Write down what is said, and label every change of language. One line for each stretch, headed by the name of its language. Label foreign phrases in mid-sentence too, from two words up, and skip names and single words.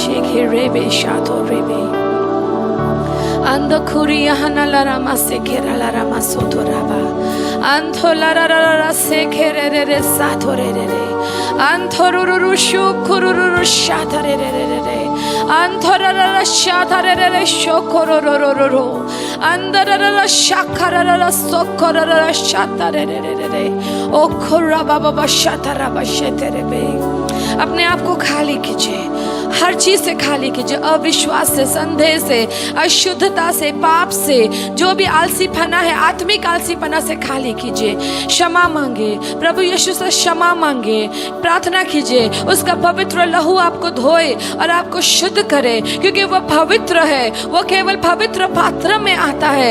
Hindi: he rebe shato rebe. Ando kuria hanala rama sekera la rama soto raba. Anto la ra ra ra ra sekere re re sato re re re. Anto ruru shukururu shata re re re re re. Anto ra ra ra shata re re re shokororo. Anda ra ra ra shakara ra ra sokora ra ra shata re re re re re. O khura baba ba shata ra ba shete re be. अपने आप को खाली कीजिए, हर चीज से खाली कीजिए, अविश्वास से, संदेह से, अशुद्धता से, पाप से, जो भी आलसीपना है आत्मिक आलसीपना से खाली कीजिए। क्षमा मांगे, प्रभु यीशु से क्षमा मांगे, प्रार्थना कीजिए उसका पवित्र लहू आपको धोए और आपको शुद्ध करे, क्योंकि वह पवित्र है, वो केवल पवित्र पात्र में आता है।